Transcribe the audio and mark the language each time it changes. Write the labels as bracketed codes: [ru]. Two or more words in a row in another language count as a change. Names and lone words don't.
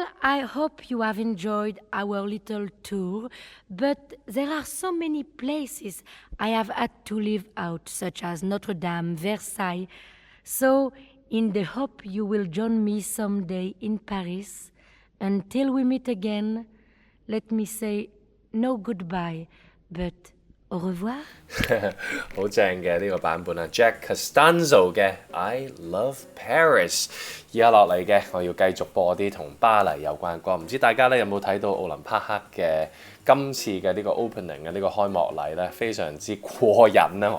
[en] I hope you have enjoyed our little tour, but there are so many places I have had to leave out, such as Notre Dame, Versailles. So, in the hope you will join me someday in Paris, until we meet again, let me say no goodbye, but [fr] au revoir. [yue] 好正嘅呢個版本啊 ，Jack Costanzo 嘅 I Love Paris。而家落嚟嘅，我要繼續播啲同巴黎有關嘅歌。唔知大家咧有冇睇到奧林匹克嘅今次嘅呢個 opening 嘅呢個開幕禮咧，非常之過癮啦！